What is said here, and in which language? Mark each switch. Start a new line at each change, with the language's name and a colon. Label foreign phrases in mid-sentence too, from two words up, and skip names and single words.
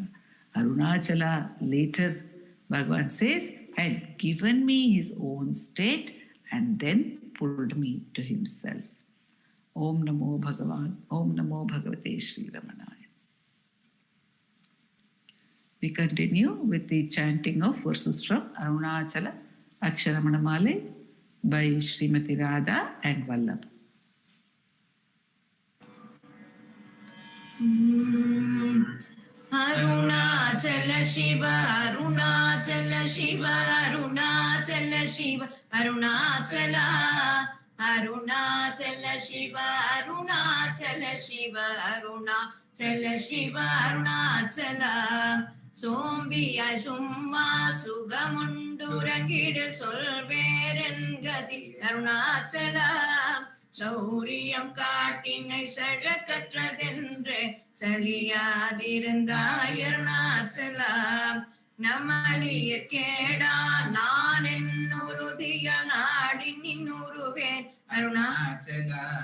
English: Arunachala later, Bhagavan says, had given me his own state and then pulled me to himself.
Sanskrit: ॐ नमो भगवन्, ॐ नमो भगवते श्री रमणाय.
English: We continue with the chanting of verses from Arunachala Aksharamanamale by Srimati Radha and Vallabh. Arunachala Shiva, Arunachala Shiva, Arunachala Shiva, Arunachala, Arunachala Shiva, Arunachala Shiva, Arunachala Shiva, Arunachala.
Tamil: சோம்பியா சும்மா சுகமுண்டுறங்கிடு சொல்வேறெங்கதி அருணாசலா. சௌரியம் காட்டினை சழக்கற்றதென்று சலியாதிருந்தாய் அருணாச்சலா. நமலிய கேடா நான் என்னுறுதிய நாடி நின்னுருவேன் அருணாச்சலா.